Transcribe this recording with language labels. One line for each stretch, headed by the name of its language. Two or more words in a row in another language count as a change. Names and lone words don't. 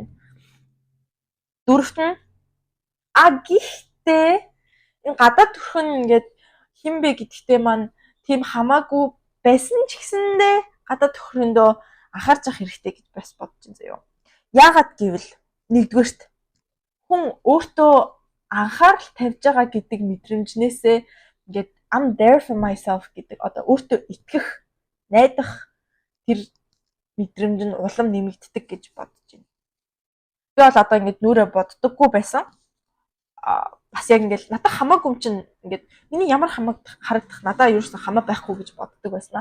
Mongolian: Дөрөвт нь гэхдээ энэ гадаад төрхөн ингээд хин бэ гэдэгтээ маань тийм хамаагүй байсан ч гэсэндээ гадаад төрхөндөө анхаарч явах хэрэгтэй гэж бас бодож байна заяа. Яагаад гэвэл нэгдүгээрт хүн өөртөө анхаарал тавьж байгаа гэдэг мэдрэмжнээсээ ингээд
English: I'm there for myself
Mongolian: гэдэг одоо өөртөө итгэх, найдах тэр мэдрэмж нь улам нэмэгддэг гэж бодож байна. Би бол одоо ингээд нүрээ боддоггүй байсан. Бас яг ингээд надад хамаагүй юм чинь ингээд миний ямар хамааг харагдах надад юу ч хамаа байхгүй гэж боддог байсан.